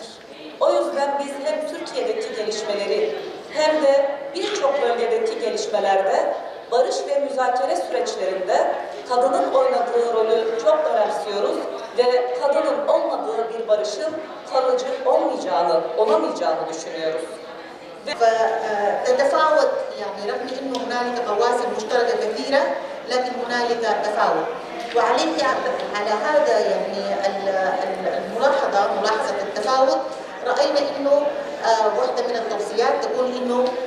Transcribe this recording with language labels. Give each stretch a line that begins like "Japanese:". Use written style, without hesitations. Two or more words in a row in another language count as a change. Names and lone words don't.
Turkish: O yüzden biz hem Türkiye'deki gelişmeleri hem de birçok bölgedeki gelişmelerde barış ve müzakere süreçlerinde kadının oynadığı rolü çok önemsiyoruz ve kadının olmadığı bir barışın kalıcı olamayacağını düşünüyoruz.
Arabic: تتفاوت يعني رغم انه هنالك قواسم مشتركه كثيره لكن هنالك تفاوت وعليه على هذا يعني ملاحظه التفاوت راينا انه واحده من التوصيات تقول انه